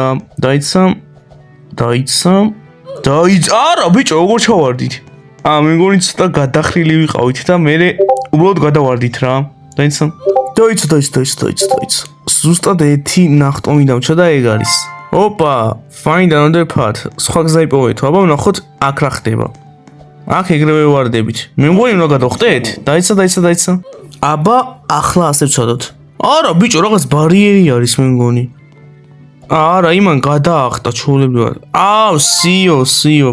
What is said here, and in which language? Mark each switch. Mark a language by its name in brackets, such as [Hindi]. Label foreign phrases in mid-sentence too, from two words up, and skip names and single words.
[Georgian] დაიცა. არა, ბიჭო, როგორ ჩავარდით? მეგონი ცოტა გადახრილი ვიყავით და მე უბრალოდ გადავარდით რა. დაიცა. ზუსტად 1 ნახტომი დამჭა და ეგ არის. ოპა, [English] find another path. [Georgian] სხვა გზა იპოვეთ. აბა ვნახოთ აქ რა ხდება. აქ ეგრევე ვარდებით. მე მგონი უნდა გადავხტეთ? დაიცა. აბა, ახლა ასე ვცადოთ. არა, ბიჭო, რაღაც ბარიერი არის მე მგონი. არა, იმან გადაახტა ჩოლებრივად. სიო.